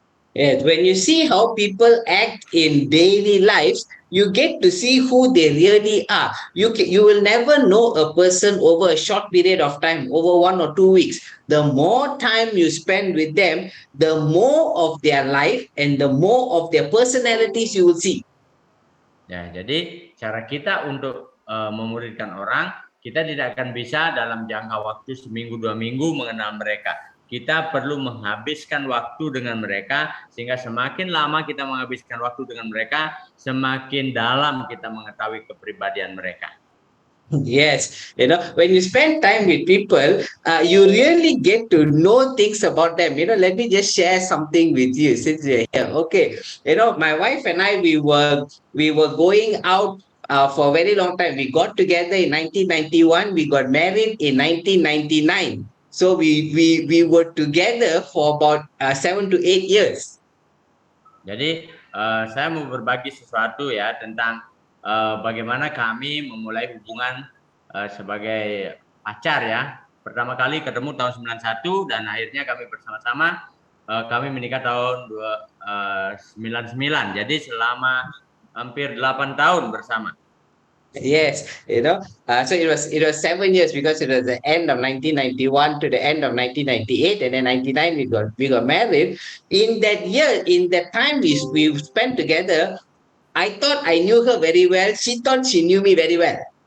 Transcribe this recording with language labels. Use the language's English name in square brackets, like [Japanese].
[English] Yes, when you see how people act in daily lives, you get to see who they really are. You will never know a person over a short period of time, over 1 or 2 weeks. The more time you spend with them, the more of their life and the more of their personalities you will see. [Indonesian] Ya, jadi cara kita untuk memuridkan orang, kita tidak akan bisa dalam jangka waktu seminggu 2 minggu mengenal mereka. Kita perlu menghabiskan waktu dengan mereka, sehingga semakin lama kita menghabiskan waktu dengan mereka, semakin dalam kita mengetahui kepribadian mereka. [English] Yes, when you spend time with people, you really get to know things about them. Let me just share something with you since you're here. Okay, my wife and I, we were going out for a very long time. We got together in 1991. We got married in 1999. So we were together for about 7 to 8 years. [Indonesian] Jadi saya mau berbagi sesuatu ya tentang bagaimana kami memulai hubungan sebagai pacar ya. Pertama kali ketemu tahun 91 dan akhirnya kami bersama-sama kami menikah tahun 99. Jadi selama hampir 8 tahun bersama. [English] Yes, so it was 7 years because it was the end of 1991 to the end of 1998, and then 99 we got married. In that year, in that time we spent together, I thought I knew her very well. She thought she knew me very well.